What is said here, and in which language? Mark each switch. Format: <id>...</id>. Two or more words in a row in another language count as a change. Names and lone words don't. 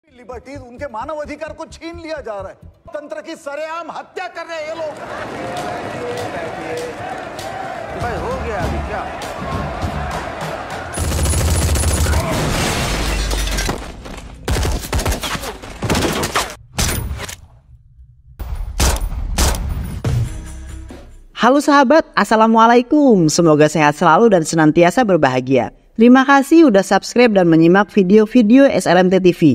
<hi>लिबर्टीज उनके मानव अधिकार को छीन लिया जा रहा है, तंत्र की सरेआम हत्या कर रहे हैं ये लोग। भाई हो गया अभी क्या?</hi> <id>Halo sahabat, Assalamualaikum. Semoga sehat selalu dan senantiasa berbahagia. Terima kasih udah subscribe dan menyimak video-video SLMT TV.</id>